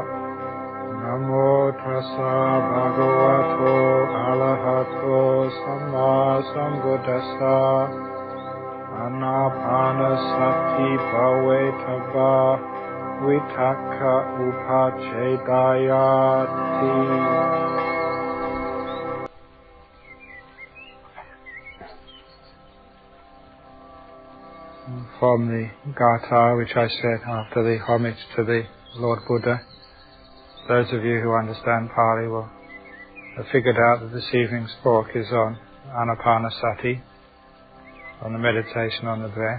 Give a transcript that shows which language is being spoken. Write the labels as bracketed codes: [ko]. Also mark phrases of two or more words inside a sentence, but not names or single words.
[pi] Namo tassa bhagavato arahato samma sambuddhassa. Anapanasati bhavetava vitaka upachedayati. [en] From the Gatha which I said after the homage to the Lord Buddha, those of you who understand Pali will have figured out that this evening's talk is on Anapanasati, on the meditation on the breath.